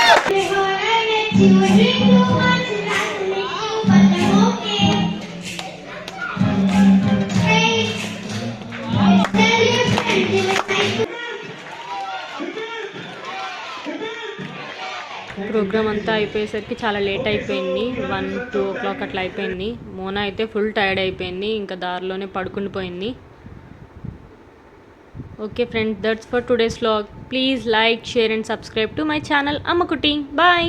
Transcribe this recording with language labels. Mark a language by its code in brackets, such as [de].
[en] Before I met you, I drink too much and I make you, but I'm okay. Hey, tell your friends if I [te] programme అంతా అయిపోయేసరికి చాలా late అయిపోయింది. 1-2 o'clock అట్లా అయిపోయింది. మోనా అయితే full tired అయిపోయింది. ఇంకా దారిలోనే పడుకుని పోయింది. [en] Okay friends, that's for today's vlog. Please like, share and subscribe to my channel Ammakutti. Bye.